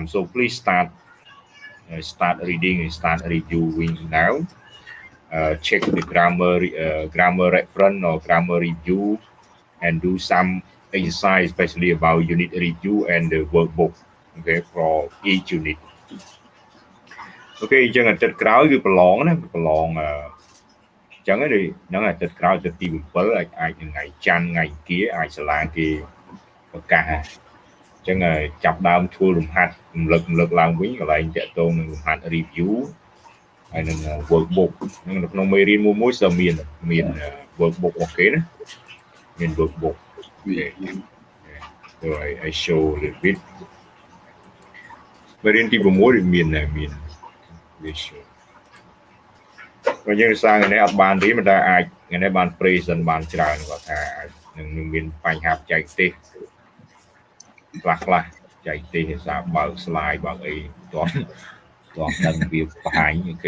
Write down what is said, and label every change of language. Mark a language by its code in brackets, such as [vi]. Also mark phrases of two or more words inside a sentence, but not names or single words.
[en] So please start reading and start reviewing now. Check the grammar reference or grammar review, and do some exercise, especially about unit review and the workbook. Okay, for each unit. [km] Okay, អញ្ចឹងអាទិត្យក្រោយគឺប្រឡងណាប្រឡងអញ្ចឹងហ្នឹងអាទិត្យក្រោយអាទិត្យទី 7 អាចថ្ងៃច័ន្ទថ្ងៃអង្គារអាចសាលាគេប្រកាសអញ្ចឹងចាប់ដើមធ្វើលំហាត់រំលឹកឡើងវិញកន្លែងតាក់ទងនឹងលំហាត់ review ហើយនឹង workbook ហ្នឹងនៅក្នុងមេរៀនមួយសើមាន workbook អូខេណាមាន workbook. [en] So I show a little bit. [km] មេរៀនទី 6 មាន visual បើយើងសារថ្ងៃនេះអត់បានរៀនមិនដែលអាចថ្ងៃនេះបាន present បានច្រើនគាត់ថានឹងមានបញ្ហាបច្ចេកទេសខ្លះចែកទេសភាសាបើក slide បើកអីទាន់ដឹងវាបង្ហាញគេ